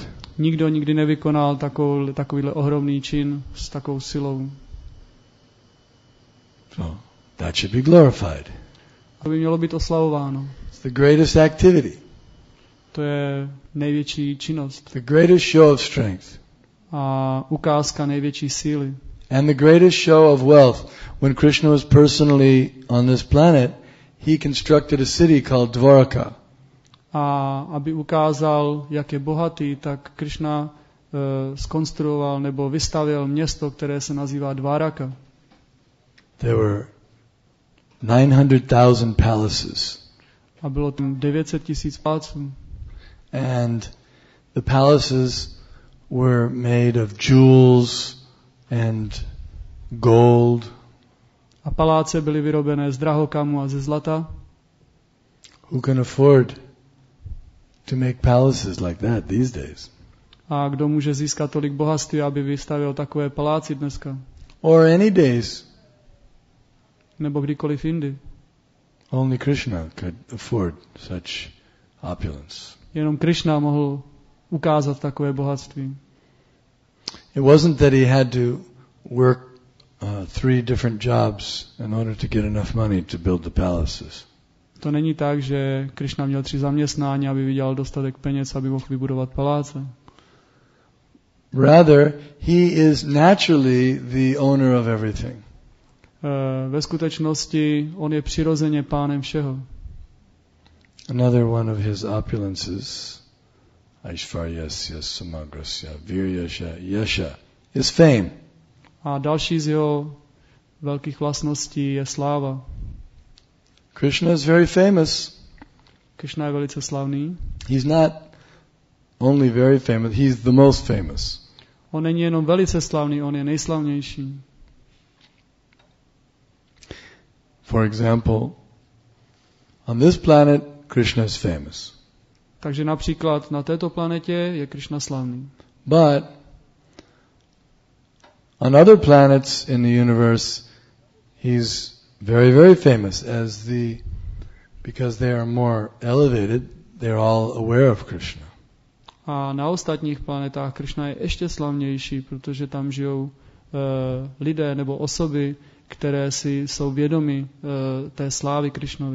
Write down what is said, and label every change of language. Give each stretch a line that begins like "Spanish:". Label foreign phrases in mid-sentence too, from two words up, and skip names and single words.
Czech: Nikdo nikdy nevykonal takovýhle ohromný čin s takovou silou.
English: So that should be glorified.
Czech: To by mělo být oslavováno.
English: It's the greatest activity.
Czech: To je největší činnost.
English: The greatest show of strength.
Czech: A ukázka největší síly.
English: And the greatest show of wealth. When Krishna was personally on this planet, he constructed a city called Dwarka.
Czech: A aby ukázal, jak je bohatý, tak Krishna zkonstruoval nebo vystavěl město, které se nazývá Dwaraka.
English: There were 900,000 palaces.
Czech: A bylo tam 900 000 paláců.
English: And the palaces were made of jewels and gold.
Czech: A paláce byly vyrobené z drahokamu a ze zlata.
English: Who can afford to make palaces like that these days?
Czech: A kdo může získat tolik bohatství, aby vystavěl takové paláci dneska?
English: Or any days?
Czech: Nebo kdykoliv jindy.
English: Only Krishna could afford such opulence.
Czech: Jenom Krishna mohl ukázat takové bohatství.
English: It wasn't that he had to work 3 different jobs in order to get enough money to build the palaces.
Czech: To není tak, že Krishna měl 3 zaměstnání, aby vydělal dostatek peněz, aby mohl vybudovat paláce.
English: Rather, he is naturally the owner of everything.
Czech: Ve skutečnosti on je přirozeně pánem všeho.
English: Another one of his opulences,
Sanskrit: Aishvaryasya samagrasya viryasya yasha,
English: is fame.
Czech: A další z jeho velkých vlastností je sláva.
English: Krishna is very famous.
Czech: Krishna je velice slavný.
English: He's not only very famous, he's the most famous.
Czech: On není jenom velice slavný, on je nejslavnější.
English: For example, on this planet Krishna is famous.
Czech: Takže například na této planetě je Krishna slavný.
English: But on other planets in the universe, he's very, very famous because they are more elevated, they're all aware of Krishna.
Czech: A na ostatních planetách Krishna je ještě slavnější, protože tam žijou lidé nebo osoby, které si jsou vědomi té slávy Krishnovi.